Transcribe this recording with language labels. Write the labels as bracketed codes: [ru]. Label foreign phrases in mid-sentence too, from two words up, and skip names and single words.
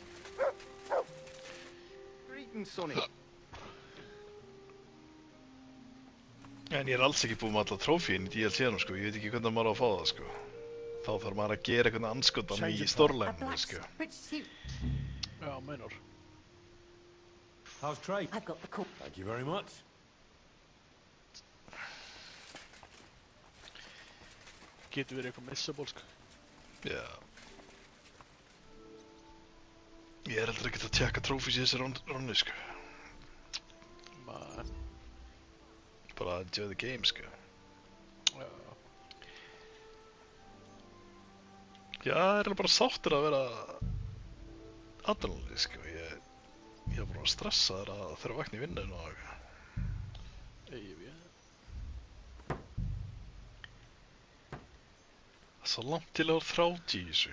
[en] Greetings, Sonny. [is] En ég er alls ekki búinn með alla trófíin í DLC-num, sko. Ég veit ekki hvernig maður á að fá það, sko. Þá þarf maður að gera eitthvað anskotan í stórlæminu, sko. Já, meinar. [en] How's trade? I've got the call. Thank you very much. [is] Getur verið eitthvað missable, sko. Já. Ég er heldur ekkert að tjekka trófís í þessi ronni, sko. Nei. [en] Bara enjoy the game, [is] sko. Já. Já, það er bara sáttur að vera adrenalín, sko. Ég er bara stressaður að þurfa að vakna í vinnunum og eitthvað. Ég. Það er svo langt til að vera 30 í þessu.